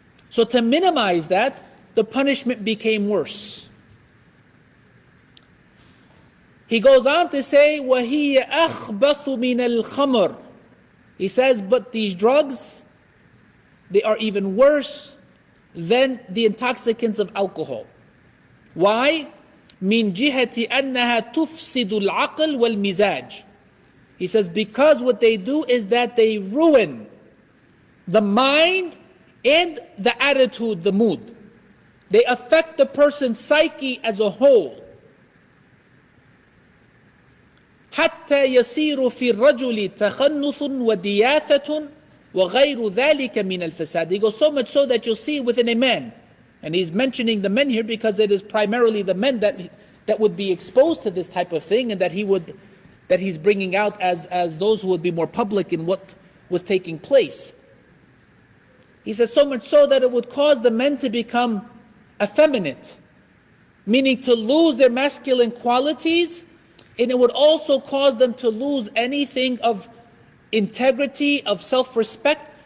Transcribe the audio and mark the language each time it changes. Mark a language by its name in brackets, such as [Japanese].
[English] So to minimize that, the punishment became worse. He goes on to say, [Arabic] وَهِيَ أَخْبَثُ مِنَ الْخَمْرِ. [English] He says, but these drugs, they are even worse than the intoxicants of alcohol. Why? [Arabic] من جهة أنها تفسد العقل والمزاج. [English] He says, because what they do is that they ruin the mind and the attitude, the mood. They affect the person's psyche as a whole. [Arabic] حتى يصير في الرجل تخنث ودياثة وغير ذلك من الفساد. [English] He goes so much so that you'll see within a man. And he's mentioning the men here because it is primarily the men that would be exposed to this type of thing, and that he's bringing out as those who would be more public in what was taking place. He says so much so that it would cause the men to become effeminate, meaning to lose their masculine qualities, and it would also cause them to lose anything of integrity, of self-respect.